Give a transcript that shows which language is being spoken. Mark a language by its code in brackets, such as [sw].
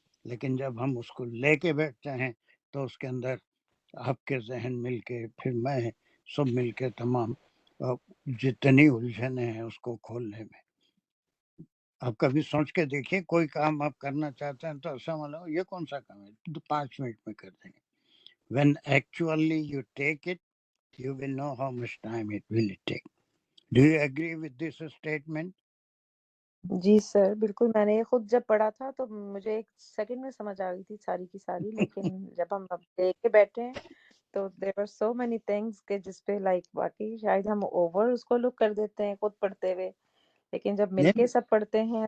[ur] لیکن جب ہم اس کو لے کے بیٹھتے ہیں تو اس کے اندر آپ کے ذہن مل کے، پھر میں، سب مل کے تمام جتنی الجھنیں ہیں اس کو کھولنے میں. آپ کبھی سوچ کے دیکھیے، کوئی کام آپ کرنا چاہتے ہیں تو ایسا معلوم یہ کون سا کام ہے 5 منٹ میں کر دیں گے. [en] when actually you take it you will know how much time it will take. Do you agree with this statement? [ur] جی سر بالکل. میں نے خود جب پڑھا تھا تو مجھے 1 سیکنڈ میں سمجھ آ گئی تھی ساری کی ساری، لیکن جب ہم اب دیکھ کے بیٹھے ہیں تو [en] there are so many things [ur] کہ جس پہ واقعی شاید ہم اوور اس کو لک کر دیتے ہیں خود پڑھتے ہوئے، لیکن جب مل کے سب پڑھتے ہیں